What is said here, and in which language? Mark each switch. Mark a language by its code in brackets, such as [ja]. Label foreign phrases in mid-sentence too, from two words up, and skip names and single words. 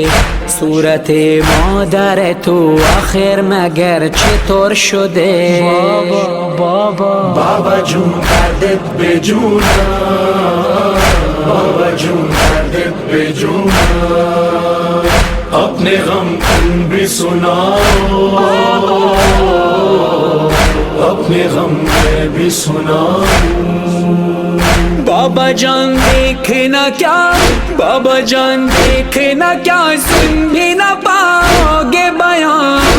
[fa] صورت مادر تو آخر مگر چطور شده؟ بابا جون دردت به جونم، بابا جون دردت به جونم. [ur] اپنے غم تم بھی سناؤ، اپنے غم میں بھی سناؤ. بابا جان دیکھنا کیا، بابا جان دیکھنا کیا، سن بھی نہ پاؤ گے بیان.